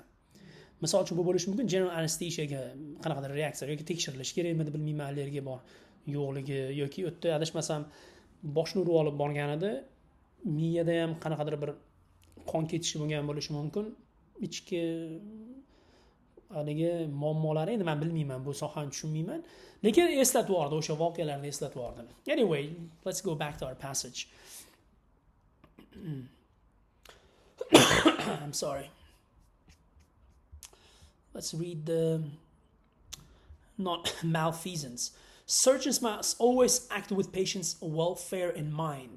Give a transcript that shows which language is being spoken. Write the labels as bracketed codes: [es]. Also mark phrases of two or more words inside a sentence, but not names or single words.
[uz] Misol uchun bu bo'lishi mumkin, general anesthesiyaga qanaqadir reaksiya yoki tekshirilish kerakmi, bilmayman, allergiya bor yo'qligi yoki o'tda adashmasam boshni urib olib borgan edi, miyada ham qanaqadir bir qon ketishi bo'lgan bo'lishi mumkin. Ichki haligi muammolari, endi men bilmayman, bu sohani tushunmayman, lekin eslatib yubordi, o'sha voqealarni eslatib yubordi. [en] Anyway, let's go back to our passage. I'm sorry. Let's read the malfeasance. Surgeons must always act with patients' welfare in mind.